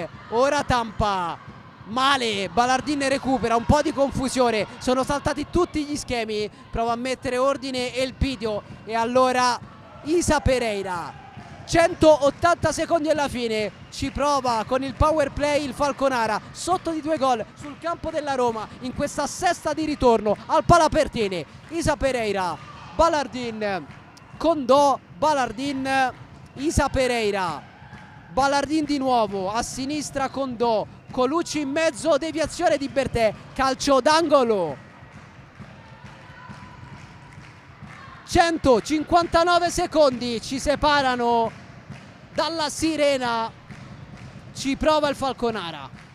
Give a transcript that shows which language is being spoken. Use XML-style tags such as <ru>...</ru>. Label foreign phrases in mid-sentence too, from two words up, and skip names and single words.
<it>Ora tampa, male, Balardin recupera, un po' di confusione, sono saltati tutti gli schemi, prova a mettere ordine Elpidio e allora Isa Pereira. 180 secondi alla fine, ci prova con il power play il Falconara, sotto di 2 gol sul campo della Roma in questa sesta di ritorno al Palapertini. Isa Pereira, Balardin, Condò, Balardin, Isa Pereira, Balardin di nuovo, a sinistra Condò, Colucci in mezzo, deviazione di Bertè, calcio d'angolo. 159 secondi ci separano dalla sirena, ci prova il Falconara.</it>